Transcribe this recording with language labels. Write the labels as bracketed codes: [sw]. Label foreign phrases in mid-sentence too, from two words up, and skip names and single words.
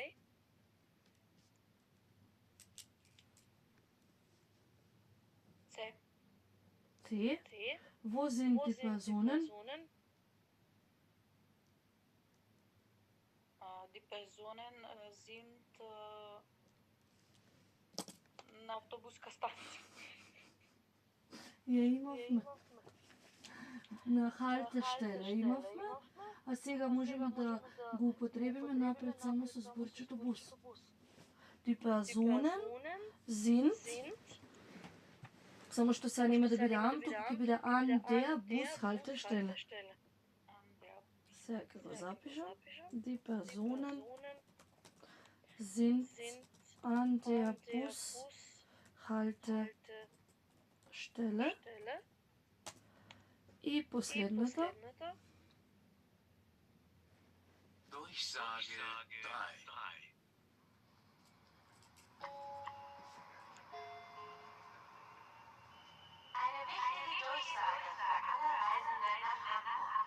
[de] C. Wo sind die Personen? Die Personen sind [mk] на автобуска станция. Ја имавме. На Haltestelle имавме, а сега можеме да го употребиме напред само со зборчето бус. [de] Die Personen sind, [mk] само што сега нема да биде an, туку ќе биде [de] an der Bushaltestelle. [mk] Сега ќе го запишам. [de] Die Personen sind an der Bushaltestelle. [mk] И последната. [de] Durchsage 3. Eine wichtige Durchsage für alle Reisenden nach Hamburg.